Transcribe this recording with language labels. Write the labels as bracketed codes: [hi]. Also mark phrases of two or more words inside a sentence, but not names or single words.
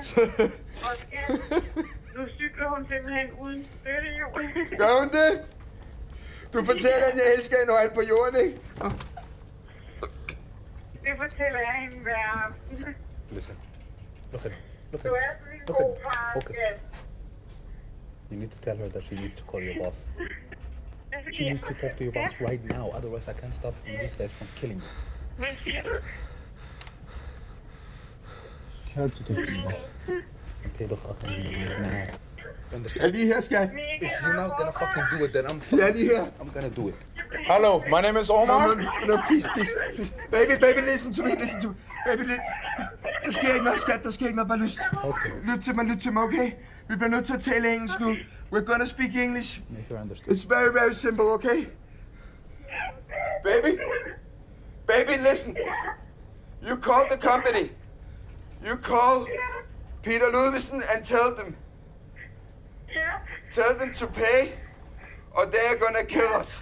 [da] Og skat, nu cykler hun simpelthen uden støttehjul. Gør hun det? Du fortæller, at jeg elsker hende og alt på jorden, ikke? Det fortæller jeg hende hver aften. [en] Listen. Look at [da] Du er sådan en god far, [en] Focus. [da] skat. [en] You need to tell her that she needs to call your boss. She needs to talk to your boss right now, otherwise I can't stop these guys from killing you. [da] Hvad siger du? [en] Tell her to talk to your boss. And pay the fucking right now. Understand? [da] Jeg er lige her, skat. [en] If you're not gonna fucking do it, then [da] Jeg er lige her. [en] I'm gonna do it. Hello, my name is Omar. No, please. Baby, listen to me. Baby, [da] der sker ikke noget, skat. Der sker ikke noget, bare lyst. Okay. Lyt til mig, okay? Vi bliver nødt til at tale engelsk nu. [en] We're gonna speak English. Make her understand. It's very, very simple, okay? Baby, listen. You call the company. You call Peter Ludvigsen and tell them to pay, or they're gonna kill us.